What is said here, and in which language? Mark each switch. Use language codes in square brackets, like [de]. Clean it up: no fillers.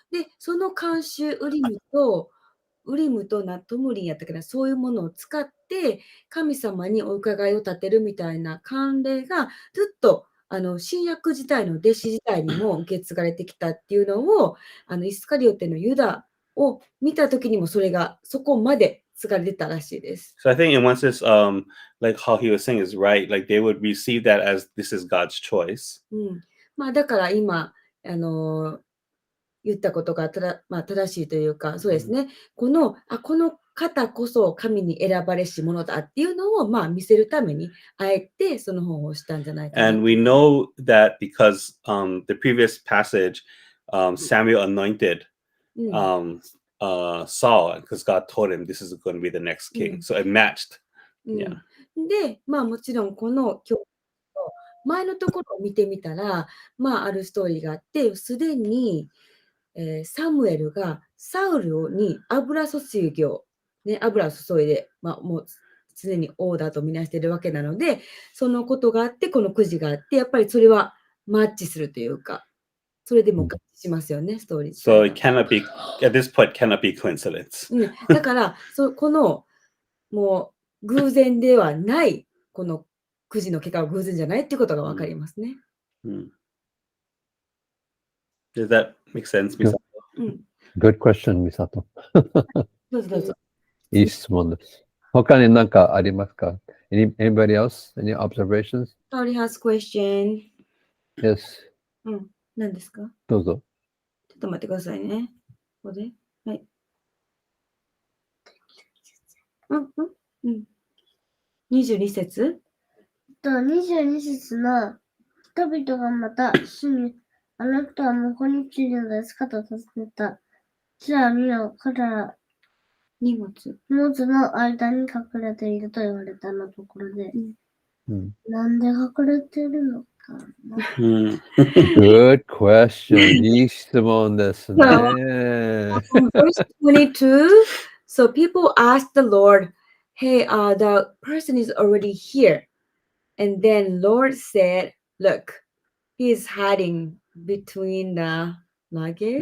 [ja] で、その慣習、ウリムとトムリンやったけど、そういうものを使って、神様にお伺いを立てるみたいな慣例が、ずっと新約時代の弟子時代にも受け継がれてきたっていうのを、イスカリオテのユダを見たときにもそれがそこまで継がれてたらしいです。 [en] So I think in one sense, like how he was saying is right. Like they would receive that as this is God's choice. [ja] まあだから今言ったことが正しいというか、そうですね。この方こそ神に選ばれし者だっていうのを見せるために、あえてその本をしたんじゃないかな。 [en] And we know that because the previous passage, Samuel anointed Saul because God told him this is going to be the next king. So it matched. Yeah. [ja] で、もちろんこの今日前のところを見てみたら、あるストーリーがあって、すでにサムエルがサウルに油注ぎを、油を注いで、もう常に王だとみなしているわけなので、そのことがあって、このくじがあって、やっぱりそれはマッチするというか、それでも合致しますよね、ストーリー。 [en] So it cannot be, at this point, cannot be coincidence. [ja] だから、このもう偶然ではない、このくじの結果は偶然じゃないっていうことがわかりますね。 [en] Does that make sense, Misato? Good question, Misato. [ja] どうぞどうぞ。いい質問です。他に何かありますか？ [en] Anybody else? Any observations? Somebody has question. Yes. [ja] 何ですか？どうぞ。ちょっと待ってくださいね。ここで。はい。 22節 22節の人々がまた主にあなたは向こうについてのですかと尋ねた。じゃあ見よ、彼ら荷物の間に隠れていると言われたのところで、なんで隠れてるのかな。 [en] Good question. [ja] いい質問ですね。 [en] Verse 22, so people asked the Lord, hey, the person is already here. And then Lord said, look, he's hiding between the luggage.